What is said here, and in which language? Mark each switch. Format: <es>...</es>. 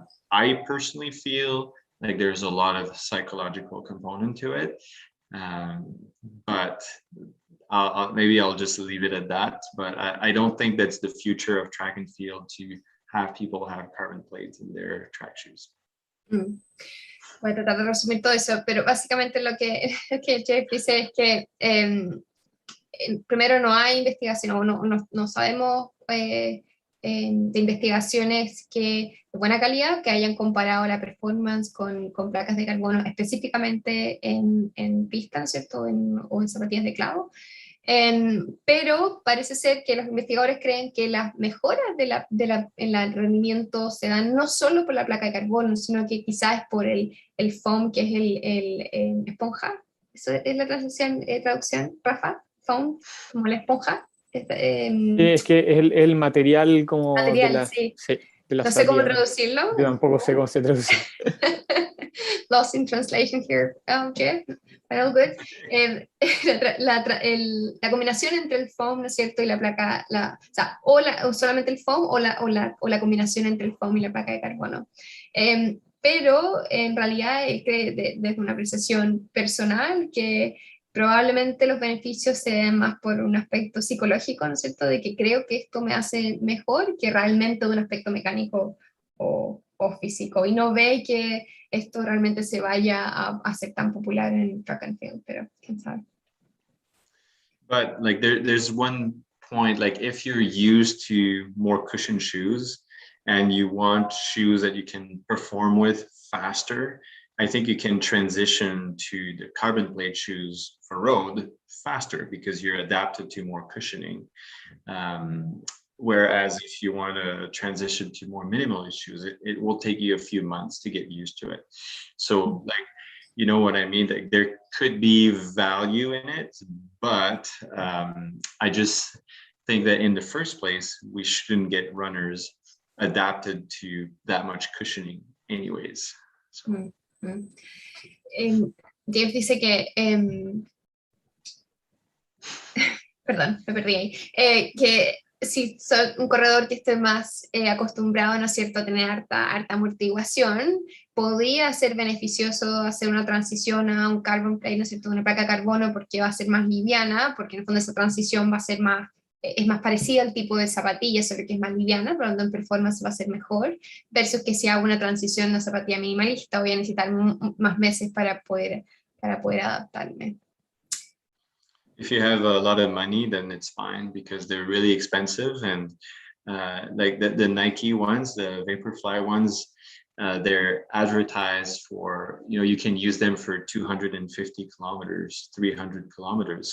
<en>I personally feel like there's a lot of psychological component to it. But maybe I'll just leave it at that. But I don't think that's the future of track and field, to have people have carbon plates in their track shoes.</en> <es>Voy a tratar de resumir todo eso, pero básicamente lo que Jeff dice es que primero no hay investigación, o no sabemos de investigaciones de buena calidad que hayan comparado la performance con placas de carbono específicamente en pista, ¿no es cierto? O en zapatillas de clavo. Pero parece ser que los investigadores creen que las mejoras en el rendimiento se dan no solo por la placa de carbono, sino que quizás por el foam, que es el esponja. ¿Eso es la traducción, Rafa? Foam, como la esponja. Sí, es que es el material como sí. De la no sé cómo zapatilla. traducirlo. Yo tampoco sé cómo se traduce.</es> <en>Lost in translation here, Jeff, but all good.</en> <es>La combinación entre el foam, ¿no es cierto?, y la placa, o solamente el foam o la combinación entre el foam y la placa de carbono. Pero en realidad es que desde una apreciación personal que probablemente los beneficios se den más por un aspecto psicológico, ¿no es cierto?, de que creo que esto me hace mejor que realmente de un aspecto mecánico o físico, y no ve que esto realmente se vaya a ser tan popular en track and field, pero quién sabe.</es> <en>But like there's one point, like if you're used to more cushion shoes and you want shoes that you can perform with faster, I think you can transition to the carbon plate shoes for road faster because you're adapted to more cushioning. Whereas if you want to transition to more minimalist shoes, it will take you a few months to get used to it. So like, you know what I mean? Like there could be value in it, but I just think that in the first place, we shouldn't get runners adapted to that much cushioning anyways. So.</en> <es>Jeff dice que perdón, me perdí ahí, que si soy un corredor que esté más acostumbrado, ¿no es cierto?, a tener harta amortiguación, podría ser beneficioso hacer una transición a un carbon plate, ¿no es cierto?, una placa de carbono, porque va a ser más liviana, porque en el fondo esa transición va a ser es más parecida al tipo de zapatilla, solo que es más liviana, por lo tanto en performance va a ser mejor, versus que si hago una transición a una zapatilla minimalista voy a necesitar más meses para poder adaptarme.</es> <en>If you have a lot of money, then it's fine because they're really expensive, and like the Nike ones, the Vaporfly ones, they're advertised for, you can use them for 250 kilometers, 300 kilometers.</en>